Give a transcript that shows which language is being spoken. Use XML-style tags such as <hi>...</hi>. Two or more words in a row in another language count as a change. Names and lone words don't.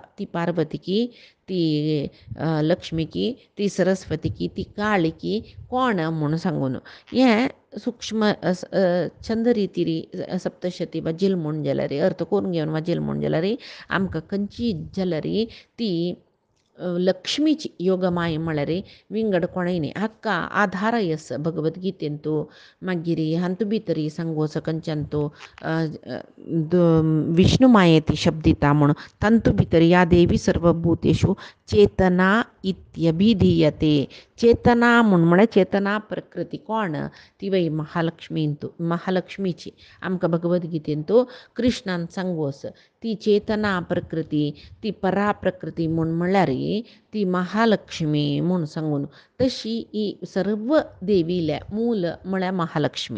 <kok>ती पार्वती की ती लक्ष्मी की ती सरस्वती की ती काळी की कोण म्हूण सांगून हें सूक्ष्म छंद रिती सप्तशती वाजिल म्हूण जाल्यार अर्थ करून घेवन वाजिल म्हूण जाल्यार आमकां खंयची जाल्यार ती लक्ष्मीची योगमाय म्हळ्यार विंगड कोणय न्ही हाका आधारयस भगवद्गीतेंतू. मागीर हांतू भितर सांगोस खंयच्यान विष्णू मायेती शब्दिता म्हूण तांतू भितर</kok> <sa>या देवी सर्वभूतेषु चेतना इत्यभिधीयते.</sa> <kok>चेतना म्हळ्यार चेतना प्रकृती कोण ती वय महालक्ष्मीची आमकां भगवद्गीतेंतू कृष्णान सांगोस. ती चेतना प्रकृती ती परा प्रकृती म्हूण म्हळ्यार ती महालक्ष्मी म्हूण सांगून तशी ही सर्व देवीले मूल म्हळ्यार महालक्ष्मी.</kok>